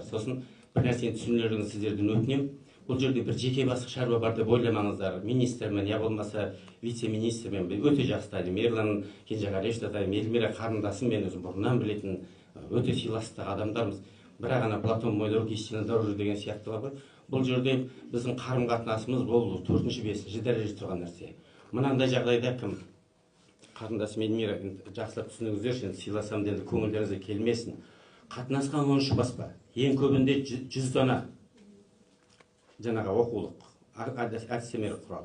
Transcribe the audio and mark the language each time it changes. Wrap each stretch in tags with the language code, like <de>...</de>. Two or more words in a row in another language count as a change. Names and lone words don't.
<kk>Сосын бір нәрсені түсіндіріңіз, сіздерден өтінемін. Бұл жерде бір жеке бастық шаруа бар деп ойламаңыздар. Министрмен, я болмаса вице-министрмен өте жақсы танимын. Ерлан Кенжеғалиевті танимын. Эльмира қарындасым, мен өзім бұрыннан білетін өте сыйластық адамдармыз. Бірақ ана</kk> <ru>Платон мой друг, истинно дороже</ru> <kk>деген сияқты бар ғой. Бұл жерде біздің қарым-қатынасымыз бұл 4-5 дәрежеде тұрған нәрсе. Мынандай жағдайда кім қарындасым Эльмира жақсылап түсініңіздерші, сыйласам деді, көңілдеріңізге келмесін. Қатынасқан 13 баспа, ең көбінде 100 дана жаңағы оқулық, әдістемелік құрал.</kk>